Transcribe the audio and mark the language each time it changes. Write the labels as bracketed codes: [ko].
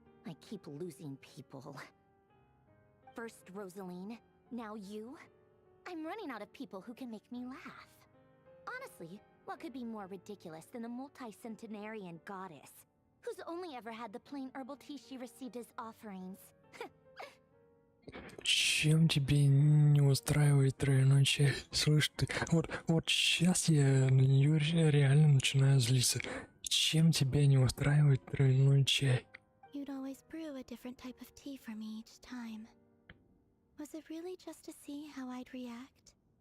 [en] I keep losing people. First Rosaline, now you. I'm running out of people who can make me laugh. Honestly, what could be more ridiculous than a multi-centenarian goddess who's only ever had the plain herbal tea she received as offerings? [ru] Чем тебе не устраивает тройной чай? Слышь ты, вот сейчас я на нее реально начинаю злиться. Чем тебя не устраивает тройной чай? [en] You'd always brew a different type of tea for me each time. Was it really just to see how I'd react?